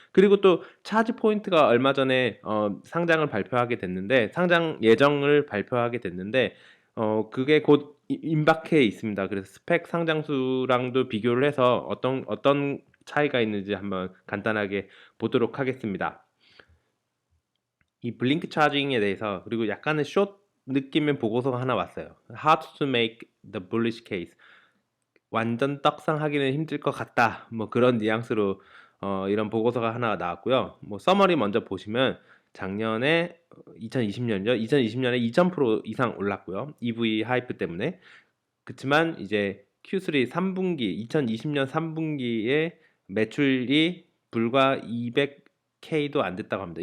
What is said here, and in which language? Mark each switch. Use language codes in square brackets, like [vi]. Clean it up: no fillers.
[ko] 그리고 또 차지 포인트가 얼마 전에 상장을 발표하게 됐는데, 상장 예정을 발표하게 됐는데, 그게 곧 임박해 있습니다. 그래서 스펙 상장수랑도 비교를 해서 어떤 차이가 있는지 한번 간단하게 보도록 하겠습니다. 이 블링크 차징에 대해서 그리고 약간의 숏 느낌의 보고서가 하나 왔어요. [en] How to make the bullish case. [ko] 완전 떡상하기는 힘들 것 같다. 뭐 그런 뉘앙스로 이런 보고서가 하나 나왔고요. 뭐 서머리 먼저 보시면 작년에 2020년이죠. 2020년에 2000% 이상 올랐고요. EV 하이프 때문에. 그치만 이제 Q3 3분기 2020년 3분기에 매출이 불과 200K도 안 됐다고 합니다.